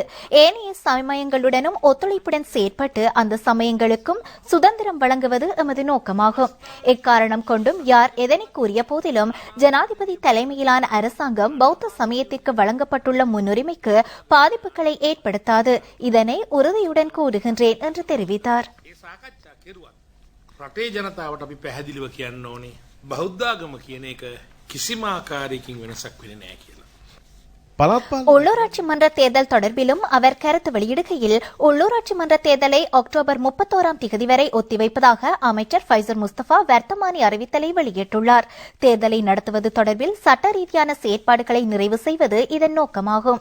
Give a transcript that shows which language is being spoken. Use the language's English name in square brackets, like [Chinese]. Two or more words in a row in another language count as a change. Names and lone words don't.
[Tamil] ஏனைய சமயங்களுடனும் ஒத்துழைப்புடன் செயற்பட்டு அந்த சமயங்களுக்கும் சுதந்திரம் வழங்குவது எமது நோக்கமாகும். எக்காரணம் கொண்டும் யார் எதனை கூறிய போதிலும் ஜனாதிபதி தலைமையிலான அரசாங்கம் பௌத்த சமயத்திற்கு வழங்கப்பட்டுள்ள முன்னுரிமைக்கு பாதிப்புகளை ஏற்படுத்தாது. இதனை உறுதியுடன் கூறுகின்றேன் என்று தெரிவித்தார். [Sinhala] රටේ ජනතාවට අපි පැහැදිලිව කියන්න ඕනේ බෞද්ධාගම කියන එක කිසිම ආකාරයකින් වෙනසක් වෙන්නේ නැහැ කියලා. [Tamil] உள்ளூராட்சி மன்ற தேர்தல் தொடர்பிலும் அவர் கருத்து வெளியிடுகையில் உள்ளூராட்சி மன்ற தேர்தலை அக்டோபர் 31ஆம் தேதி வரை ஒத்திவைப்பதாக அமைச்சர் ஃபைசர் முஸ்தபா வர்த்தமானி அறிவித்தலை வெளியிட்டுள்ளார். தேர்தலை நடத்துவது தொடர்பில் சட்ட ரீதியான செயற்பாடுகளை நிறைவு செய்வது இதன் நோக்கமாகும்.